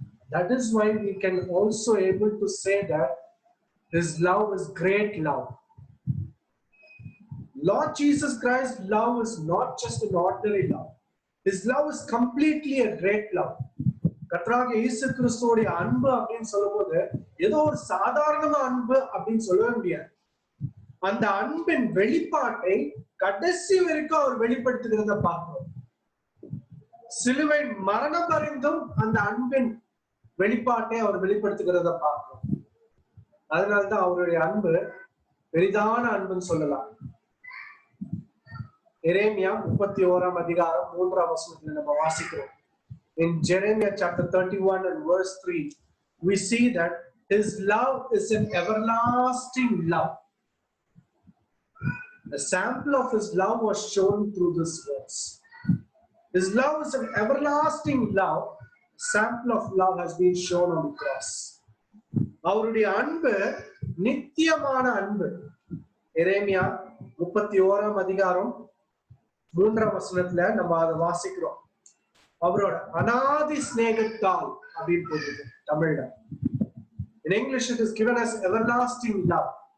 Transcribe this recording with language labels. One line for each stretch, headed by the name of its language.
English: That is why we can also able to say that his love is great love. Lord Jesus Christ's love is not just an ordinary love. His love is completely a great love.
Tamil: கர்த்தராகிய இயேசு கிறிஸ்துவோட அன்பு அப்படின்னு சொல்லும்போது ஏதோ ஒரு சாதாரண அன்பு அப்படின்னு சொல்லவே முடியாது. அந்த அன்பின் வெளிப்பாட்டை கடைசி வரைக்கும் அவர் வெளிப்படுத்துகிறத பார்க்கிறோம். சிலுவை மரணம் வரைந்தும் அந்த அன்பின் வெளிப்பாட்டை அவர் வெளிப்படுத்துகிறத பார்க்கிறோம். அதனால்தான் அவருடைய அன்பு பெரிதான அன்புன்னு சொல்லலாம். எரேமியா 31 அதிகாரம் 3 வசனத்துல நம்ம வாசிக்கிறோம்.
English: In Jeremiah chapter 31 and verse 3, we see that his love is an everlasting love. A sample of his love was shown through this verse. His love is an everlasting love. A sample of love has been shown on the cross.
Tamil: அவருடைய அன்பு நித்தியமான அன்பு. எரேமியா 31 அதிகாரம் 3 வசனத்துல நம்ம அதை வாசிக்கிறோம். அவரோட அநாதி ஸ்நேகத்தால் அப்படின்னு போடுது தமிழ்ல.
English: In English it is given as everlasting love.